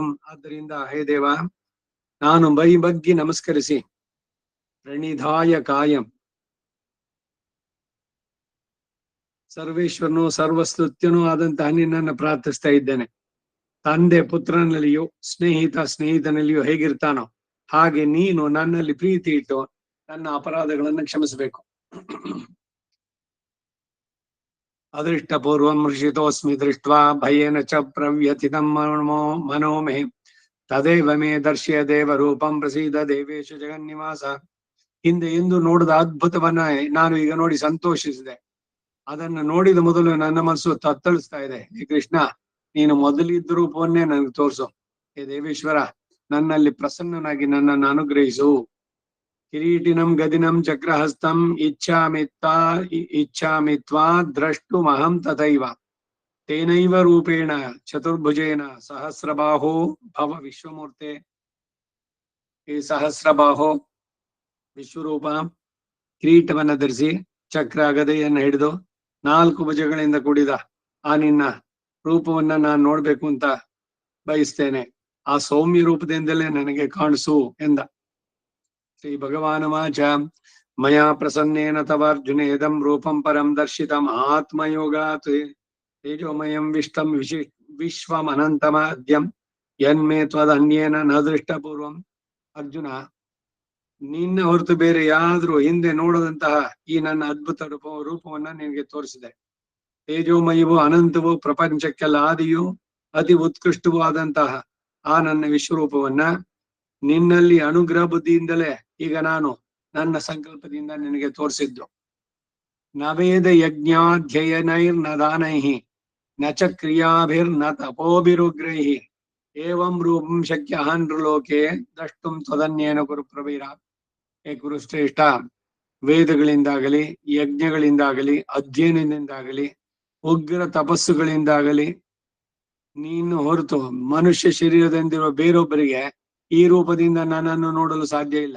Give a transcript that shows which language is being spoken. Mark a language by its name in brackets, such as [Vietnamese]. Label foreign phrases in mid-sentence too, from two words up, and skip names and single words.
[Kannada] ಆದ್ದರಿಂದ ಹೇ ದೇವ, ನಾನು ಬಗ್ಗಿ ನಮಸ್ಕರಿಸಿ [Sanskrit] ಪ್ರಣಿಧಾಯ ಕಾಯಂ, [Kannada] ಸರ್ವೇಶ್ವರನು ಸರ್ವಸ್ತುತ್ಯನೂ ಆದಂತಹ ನಿನ್ನನ್ನು ಪ್ರಾರ್ಥಿಸ್ತಾ ಇದ್ದೇನೆ. ತಂದೆ ಪುತ್ರನಲ್ಲಿಯೋ ಸ್ನೇಹಿತ ಸ್ನೇಹಿತನಲ್ಲಿಯೋ ಹೇಗಿರ್ತಾನೋ ಹಾಗೆ ನೀನು ನನ್ನಲ್ಲಿ ಪ್ರೀತಿ ಇಟ್ಟು ನನ್ನ ಅಪರಾಧಗಳನ್ನು ಕ್ಷಮಿಸಬೇಕು. [Sanskrit] ಅದೃಷ್ಟ ಪೂರ್ವಂ ಹೃಷಿತೋಸ್ಮಿ ದೃಷ್ಟ್ವಾ ಭಯೇನ ಚ ಪ್ರವ್ಯಥಿತಂ ಮನೋ ಮೇ ತದೇವ ಮೇ ದರ್ಶಯ ದೇವ ರೂಪಂ ಪ್ರಸೀದ ದೇವೇಶ ಜಗನ್ನಿವಾಸ. [Kannada] ಹಿಂದೆ ಎಂದು ನೋಡಿದ ಅದ್ಭುತವನ್ನ ನಾನು ಈಗ ನೋಡಿ ಸಂತೋಷಿಸಿದೆ. ಅದನ್ನು ನೋಡಿದ ಮೊದಲು ನನ್ನ ಮನಸ್ಸು ತತ್ತಳಿಸ್ತಾ ಇದೆ. ಹೇ ಕೃಷ್ಣ, ನೀನು ಮೊದಲಿದ್ದ ರೂಪವನ್ನೇ ನನಗೆ ತೋರಿಸು. ಹೇ ದೇವೇಶ್ವರ, ನನ್ನಲ್ಲಿ ಪ್ರಸನ್ನನಾಗಿ ನನ್ನನ್ನು ಅನುಗ್ರಹಿಸು. [Sanskrit] ಕಿರೀಟಿನಂ ಗದಿನಂ ಚಕ್ರಹಸ್ತಂ ಇಚ್ಛಾಮಿತ್ವಾ ದ್ರಷ್ಟುಮಹಂ ತಥೈವ ತೇನೈವ ರೂಪೇಣ ಚತುರ್ಭುಜೇನ ಸಹಸ್ರಬಾಹೋ ಭವ ವಿಶ್ವಮೂರ್ತೆ. [Kannada] ಈ ಸಹಸ್ರಬಾಹೋ ವಿಶ್ವರೂಪ, ಕಿರೀಟವನ್ನ ಧರಿಸಿ ಚಕ್ರ ಗದೆಯನ್ನು ಹಿಡಿದು 4 ಭುಜಗಳಿಂದ ಕೂಡಿದ ಆ ನಿನ್ನ ರೂಪವನ್ನ ನಾನು ನೋಡ್ಬೇಕು ಅಂತ ಬಯಸ್ತೇನೆ. ಆ ಸೌಮ್ಯ ರೂಪದಿಂದಲೇ ನನಗೆ ಕಾಣಿಸು ಎಂದ. [Sanskrit] ಶ್ರೀ ಭಗವಾನ್ ವಾಚ ಮಯಾ ಪ್ರಸನ್ನೇನ ತವ ಅರ್ಜುನ ಇದಂ ರೂಪಂ ಪರಂ ದರ್ಶಿತಂ ಆತ್ಮಯೋಗಾತ್ ತೇಜೋಮಯಂ ವಿಷ್ಟಂ ವಿಶ್ವಮನಂತಮದ್ಯಂ ಯನ್ಮೇ ತ್ವದನ್ಯೇನ ನ ದೃಷ್ಟಪೂರ್ವಂ. [Kannada] ಅರ್ಜುನ, ನಿನ್ನ ಹೊರತು ಬೇರೆ ಯಾದ್ರೂ ಹಿಂದೆ ನೋಡದಂತಹ ಈ ನನ್ನ ಅದ್ಭುತ ರೂಪವನ್ನ ನಿನಗೆ ತೋರಿಸಿದೆ. ತೇಜೋಮಯವೂ ಅನಂತವೂ ಪ್ರಪಂಚಕ್ಕೆಲ್ಲ ಆದಿಯೂ ಅತಿ ಉತ್ಕೃಷ್ಟವೂ ಆದಂತಹ ಆ ನನ್ನ ವಿಶ್ವರೂಪವನ್ನ ನಿನ್ನಲ್ಲಿ ಅನುಗ್ರಹ ಬುದ್ಧಿಯಿಂದಲೇ ಈಗ ನಾನು ನನ್ನ ಸಂಕಲ್ಪದಿಂದ ನಿನಗೆ ತೋರಿಸಿದ್ದು. [Sanskrit] ನವೇದ ಯಜ್ಞಾಧ್ಯಯನೈರ್ನ ದಾನೈಹಿ ನ ಚ ಕ್ರಿಯಾಭಿರ್ನ ತಪೋಭಿರುಗ್ರೈಹಿ ಏವಂ ರೂಪಂ ಶಕ್ಯ ಲೋಕೆ ದ್ರಷ್ಟುಂ ತ್ವದನ್ಯೇನ ಕುರು ಪ್ರವೀರ. [Kannada] ಹೇ ಕುರುಶ್ರೇಷ್ಠ, ವೇದಗಳಿಂದಾಗಲಿ ಯಜ್ಞಗಳಿಂದಾಗಲಿ ಅಧ್ಯಯನದಿಂದಾಗಲಿ ಉಗ್ರ ತಪಸ್ಸುಗಳಿಂದಾಗಲಿ ನೀನು ಹೊರತು ಮನುಷ್ಯ ಶರೀರದಿಂದಿರುವ ಬೇರೊಬ್ಬರಿಗೆ ಈ ರೂಪದಿಂದ ನನ್ನನ್ನು ನೋಡಲು ಸಾಧ್ಯ ಇಲ್ಲ.